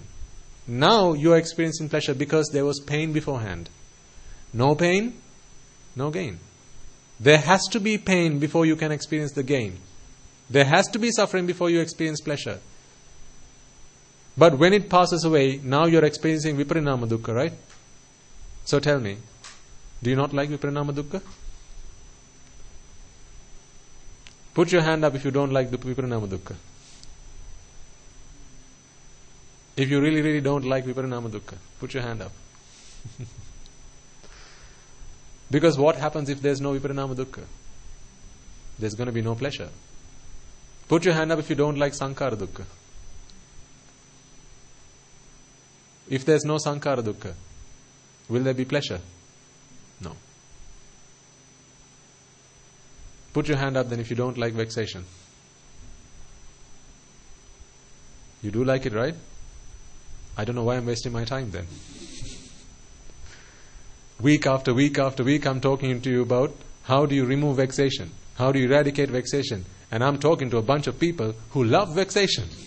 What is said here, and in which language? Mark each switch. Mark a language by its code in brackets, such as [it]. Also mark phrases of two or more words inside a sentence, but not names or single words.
[en] Now you are experiencing pleasure because there was pain beforehand. No pain, no gain. There has to be pain before you can experience the gain. There has to be suffering before you experience pleasure. But when it passes away, now you are experiencing [pi] viparinama dukkha, [en] right? So tell me, do you not like [pi] viparinama dukkha? [en] Put your hand up if you don't like the [pi] viparinama dukkha. [en] If you really, really don't like [pi] viparinama dukkha, [en] put your hand up. Because what happens if there's no [pi] viparinama dukkha? [en] There's going to be no pleasure. Put your hand up if you don't like [pi] sankhara dukkha. [en] If there's no [pi] sankhara dukkha, [en] will there be pleasure? No. Put your hand up then if you don't like vexation. You do like it, right? I don't know why I'm wasting my time then. Week after week after week I'm talking to you about how do you remove vexation, how do you eradicate vexation, and I'm talking to a bunch of people who love vexation.